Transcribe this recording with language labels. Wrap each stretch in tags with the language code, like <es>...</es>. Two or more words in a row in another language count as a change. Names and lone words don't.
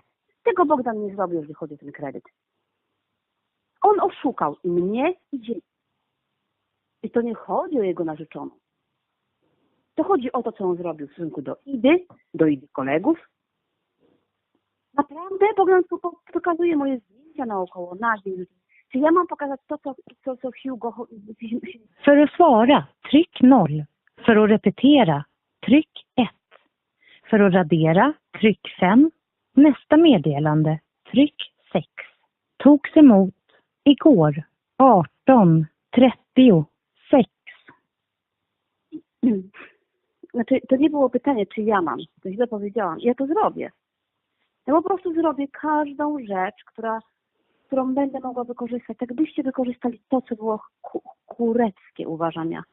<pl>Tego Bogdan nie zrobił, jeżeli chodzi o ten kredyt. On oszukał i mnie i dzieci. I to nie chodzi o jego narzeczoną. To chodzi o to, co on zrobił w stosunku do Idy kolegów. Naprawdę Bogdan pokazuje moje zdjęcia naokoło, nagie. Czy ja mam pokazać to, co Hugo...</pl> <sv>För att svara, tryck 0. För att repetera, tryck 1. För att radera, tryck 5. Nästa meddelande, tryck 6. Togs emot igår 18:36.</sv> <pl>Znaczy, to nie było pytanie, czy ja mam. To źle powiedziałam. Ja to zrobię. Ja po prostu zrobię każdą rzecz, którą będę mogła wykorzystać. Tak byście wykorzystali to, co było kureckie, uważam ja.</pl>